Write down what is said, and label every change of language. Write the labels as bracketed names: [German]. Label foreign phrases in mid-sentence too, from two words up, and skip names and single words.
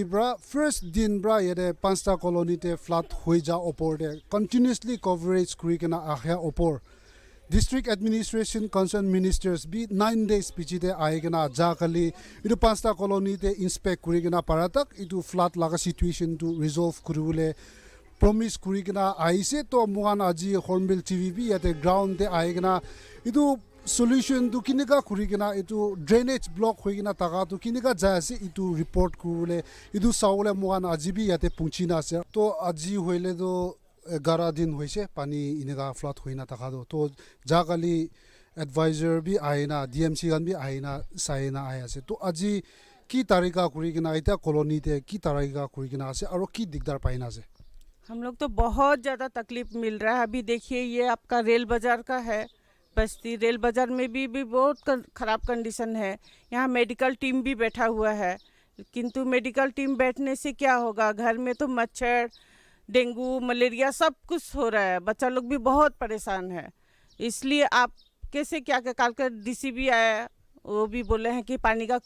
[Naga Pidgin] bra first din bra yere Pansta colony de flat hoija opor de [English] continuously coverage [Naga Pidgin] kurikena ahya opor district administration concerned ministers be 9 days pichi de aigena jakali itu Pansta colony de inspect kurikena paratak itu flat laga situation to resolve kurule promise kurikena aise to mohan aji Hornbill TV bi yate ground de aigena itu solution to kinika kurigena itu [English] drainage block [Naga Pidgin] hoigena taga to kinika jaise itu report kurule itu saule mohan ajibi yate punchina se to aji hoile do 11 din hoise pani inega flood hoina taga do to jagali advisor bi aina DMC gan bi aina saina aya se to aji ki tarika kurigena ita colony te ki tarika kurigena se aro ki दिक्कत पाइना से [Hindi] हम लोग तो बहुत ज़्यादा तकलीफ मिल रहा है अभी देखिए ये आपका रेल बाज़ार का है बस्ती रेल बाज़ार में भी बहुत ख़राब कंडीशन है यहाँ [English] medical team [Hindi] भी बैठा हुआ है किंतु [English] medical team [Hindi] बैठने से क्या होगा घर में तो मच्छर डेंगू मलेरिया सब कुछ हो रहा है बच्चा लोग भी बहुत परेशान है इसलिए आप कैसे क्या कल का DC भी आया वो भी बोले हैं कि पानी का